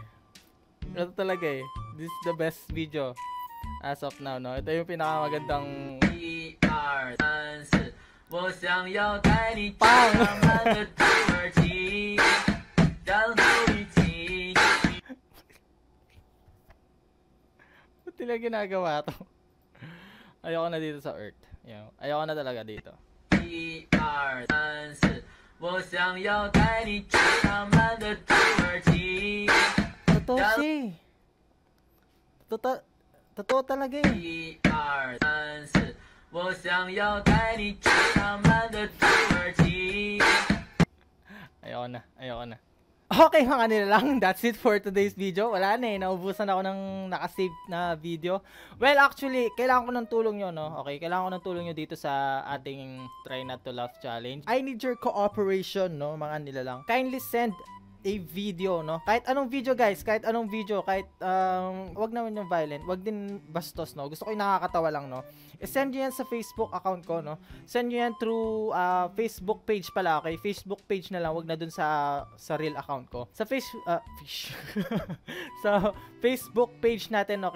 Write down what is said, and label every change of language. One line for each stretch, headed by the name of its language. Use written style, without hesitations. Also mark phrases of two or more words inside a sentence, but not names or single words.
Filipino: Ito talaga eh.
English: This is the best video as of now, no?
Filipino: Ito yung pinakamagandang...
Chinese: 1、2、3、4，我想要带你去浪漫的土耳其，然后一起。
Filipino: Ba't nila ginagawa to? Ayoko na dito sa Earth. Ayoko na talaga dito. 1、2、3、4，我想要带你去浪漫的土耳其。 Totoo siya eh. Totoo talaga eh. 1、2、3、4，我想要带你去浪漫的土耳其。 Ayoko na. Ayoko na. Okay mga nilalang,
English: that's it for today's video.
Filipino: Wala na naubusan ako ng nakasave na video.
English: Well, actually,
Filipino: kailangan ko ng tulong nyo, no? Okay, kailangan ko ng tulong nyo dito sa ating Try Not to Laugh Challenge.
English: I need your cooperation, no,
Filipino: mga nilalang.
English: Kindly send a video, no?
Filipino: Kahit anong video, guys, kahit anong video, kahit, wag naman yung violent, wag din bastos, no? Gusto ko yung nakakatawa lang, no? I-send nyo yan sa Facebook account ko, no? Send nyo yan
English: through Facebook page
Filipino: pala, okay? Facebook page na lang, wag na dun sa
English: real account
Filipino: ko. Sa sa Facebook page natin, okay?